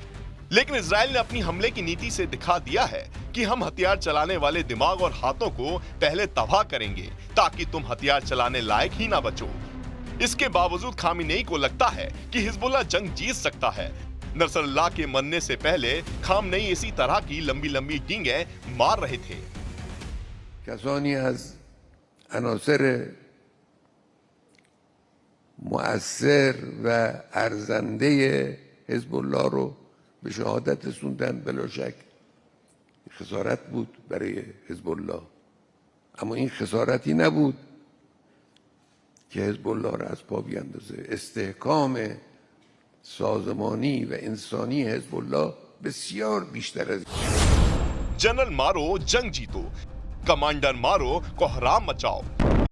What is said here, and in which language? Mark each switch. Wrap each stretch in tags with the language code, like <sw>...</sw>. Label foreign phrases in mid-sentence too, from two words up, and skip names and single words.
<hi>लेकिन इजराइल ने अपनी हमले की नीति से दिखा दिया है कि हम हथियार चलाने वाले दिमाग और हाथों को पहले तबाह करेंगे ताकि तुम हथियार चलाने लायक ही ना बचो। इसके बावजूद खामिनेई को लगता है कि हिजबुल्लाह जंग जीत सकता है। नसरल्लाह के मरने से पहले खामनेई इसी तरह की लंबी लंबी डींगें मार रहे थे।</hi> <fa>کسانی از عناصر مؤثر و ارزنده حزب الله رو به شهادت رسوندن، بلا شک خسارت بود برای حزب الله، اما این خسارتی نبود که حزب الله را از پا بیاندازه. استحکام سازمانی و انسانی حزب الله بسیار بیشتر از</fa> <hi>जनरल मारो, जंग जीतो, कमांडर मारो, कोहराम मचाओ।</hi>